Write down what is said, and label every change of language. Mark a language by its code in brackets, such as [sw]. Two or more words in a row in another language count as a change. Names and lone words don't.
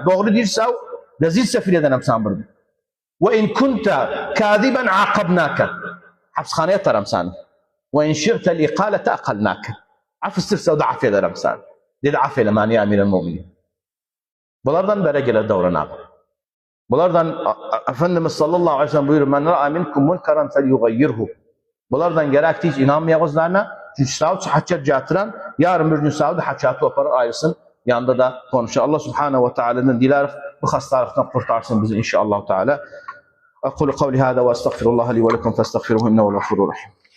[tr] Doğru değilse rezil sefil edenem sen burada. [ar] وإن كنت كاذبا عاقبناك. [tr] Hapshaneye atarım seni. [ar] وإن شئت الإقالة أقلناك. [tr] Af istirse o da af ederim seni. Dedi af eylemeni [ar] يا أمير المؤمنين. [tr] Bunlardan beri gelir davranalım. Bunlardan Efendimiz [ar] صلى الله عليه وسلم [tr] buyuruyor [ar] من رأى منكم منكرا فليغيره. [tr] Bunlardan gerektiği hiç inanmayacağızlarına çünkü savcı hakikat getiren yarın bir gün savcı hakikati oparar ayrılsın yanında da konuşur. Allah [ar] سبحانه وتعالى [tr] dileriz bu hastalıktan kurtarsın bizi [ar] إن شاء الله تعالى. أقول قولي هذا وأستغفر الله لي ولكم فاستغفروه إنه الغفور الرحيم.